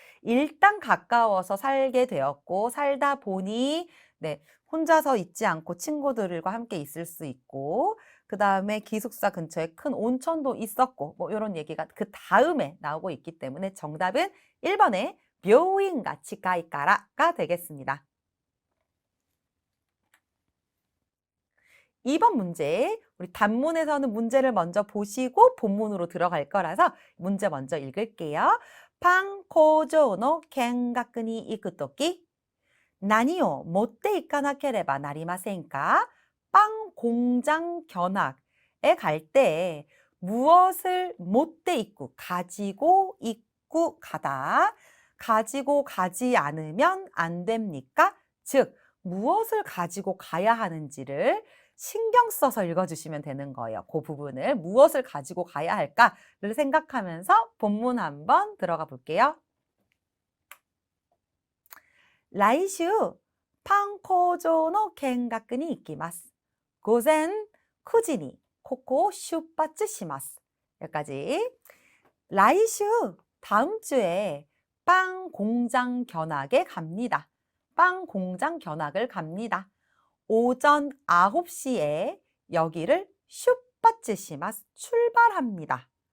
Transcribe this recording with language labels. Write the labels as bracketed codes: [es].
[ko] 일단 가까워서 살게 되었고 살다 보니 네, 혼자서 있지 않고 친구들과 함께 있을 수 있고 그 다음에 기숙사 근처에 큰 온천도 있었고 뭐 이런 얘기가 그 다음에 나오고 있기 때문에 정답은 1번의 묘인가 치카이까라가 되겠습니다. 2번 문제, 우리 단문에서는 문제를 먼저 보시고 본문으로 들어갈 거라서 문제 먼저 읽을게요. [ja] 판工場の 見学に行くとき何を持っていかなければなりませんか? [ko] 빵 공장 견학에 갈 때 무엇을 못돼 있고 가지고 있고 가다. 가지고 가지 않으면 안 됩니까? 즉 무엇을 가지고 가야 하는지를 신경 써서 읽어주시면 되는 거예요. 그 부분을 무엇을 가지고 가야 할까를 생각하면서 본문 한번 들어가 볼게요. [ja] 来週パン工場の見学に行きます. 午前9時にここを出発します. [ko] 여기까지. 来週 다음 주에 빵 공장 견학에 갑니다. 빵 공장 견학을 갑니다. 오전 9시에 여기를 슈파츠시마스 출발합니다.